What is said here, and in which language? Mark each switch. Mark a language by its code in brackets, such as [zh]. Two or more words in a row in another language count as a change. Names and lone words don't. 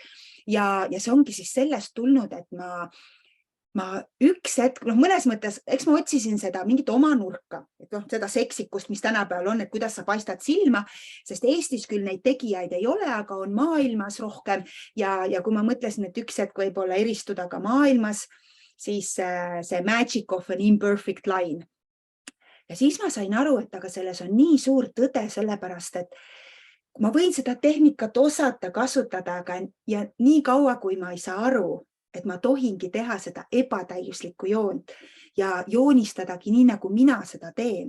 [et] Ja see ongi siis sellest tulnud, et ma üks hetk, mõnes mõttes, eks ma otsisin seda mingit oma nurka, et seda seksikust, mis tänapäeval on, et kuidas sa paistad silma, sest Eestis küll neid tegijaid ei ole, aga on maailmas rohkem ja kui ma mõtlesin, et üks hetk võib-olla eristuda ka maailmas, siis see [en] magic of an imperfect line. [et] Ja siis ma sain aru, et aga selles on nii suur tõde sellepärast, et ma võin seda tehnikat osata kasutada, aga ja nii kaua, kui ma ei saa aru, et ma tohingi teha seda ebatäiuslikku joont ja joonistadagi nii, nagu mina seda teen.